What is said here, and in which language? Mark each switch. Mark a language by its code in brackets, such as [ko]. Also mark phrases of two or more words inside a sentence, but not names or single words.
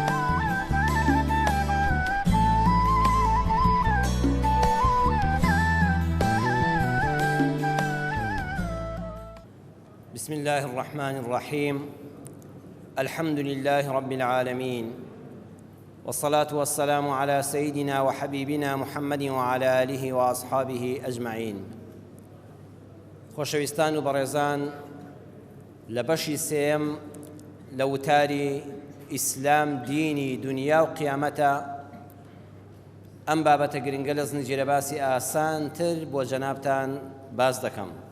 [ar] بسم الله الرحمن الرحيم. الحمد لله رب العالمين، والصلاة والسلام على سيدنا وحبيبنا محمد وعلى آله وأصحابه أجمعين. [ckb] خۆشەویستان و بەڕێزان، لە بەشی سێم لە وتاری ئیسلام، دینی دنیا و قیامەتە ئەم بابەتە گرنگە لە زنجیرە باسی ئاسانتر بۆ جەنابتان باس دەکەم.